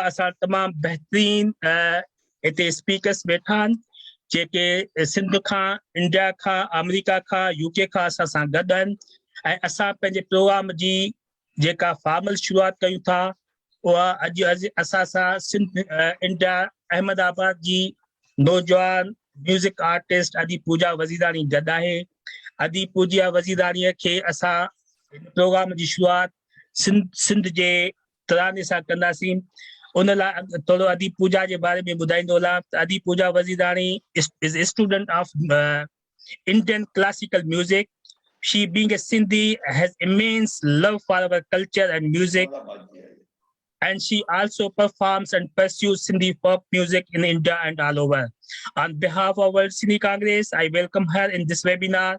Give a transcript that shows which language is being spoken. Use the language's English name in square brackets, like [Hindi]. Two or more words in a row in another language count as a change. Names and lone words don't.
[Sindhi] असां तमामु बहितरीन हिते स्पीकर्स वेठा आहिनि जेके सिंध खां इंडिया खां अमेरिका खां यूके खां असां सां गॾु आहिनि ऐं असां पंहिंजे प्रोग्राम जी जेका फॉर्मल शुरूआति कयूं था उहा अॼु असां सां सिंध इंडिया अहमदाबाद जी नौजवान [English] music artist [Sindhi] अदी पूजा वज़ीराणी गॾु आहे। अदी पूजा वज़ीराणीअ खे असां प्रोग्राम जी शुरूआति सिंध जे तराने सां कंदासीं। उन लाइ थोरो अदी पूजा जे बारे में ॿुधाईंदो हलां त अदी पूजा वज़ीराणी [English] is a student of Indian classical music. She being a Sindhi has immense love for our culture and music, and she also performs and pursues Sindhi folk music in India and all over. On behalf of World Sindhi Congress, I welcome her in this webinar.